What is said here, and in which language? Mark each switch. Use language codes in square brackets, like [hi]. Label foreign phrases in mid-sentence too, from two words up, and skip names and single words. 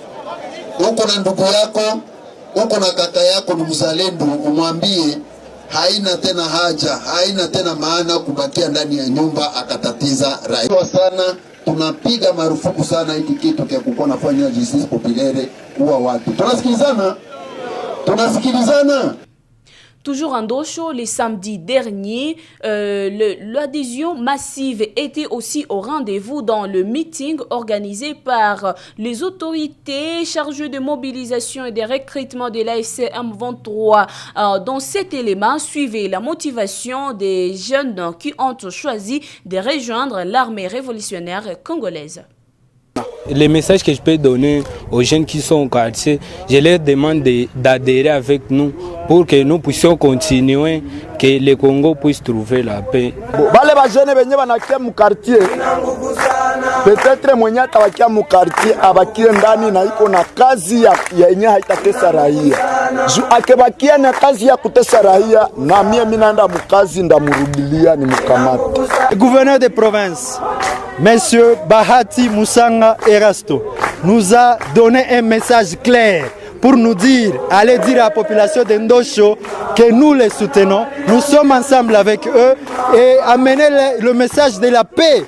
[sw] Uko na ndugu yako, uko na kaka yako ni mzalendo, umwambie haina tena haja, haina tena maana kubakia ndani ya nyumba akatatiza raia sana. Tunapiga marufuku sana hiki kitu cha kukuwa nafanya [fr] justice populaire [sw] kuwa watu. Tunasikilizana? Tunasikilizana? [fr] Toujours en Ndosho, le samedi dernier, l'adhésion massive était aussi au rendez-vous dans le meeting organisé par les autorités chargées de mobilisation et de recrutement de l'AFC M23. Dans cet élément, suivez la motivation des jeunes qui ont choisi de rejoindre l'armée révolutionnaire congolaise. Les messages que je peux donner aux jeunes qui sont au quartier, je leur demande d'adhérer avec nous pour que nous puissions continuer, que le Congo puisse trouver la paix. [sw] Bale ba jeunes benye banakia mu quartier. Peut-être mwenye atawakia mu quartier abakie ndani na iko na kazi ya yenye haitatesa raia. Akebakia na kazi ya kutesa raia na mimi naenda mu kazi ndamurudilia ni mkamati. [fr] Gouverneur de province, Monsieur Bahati Moussanga Erasto, nous a donné un message clair pour nous dire, allez dire à la population de Ndosho que nous les soutenons, nous sommes ensemble avec eux et amener le message de la paix.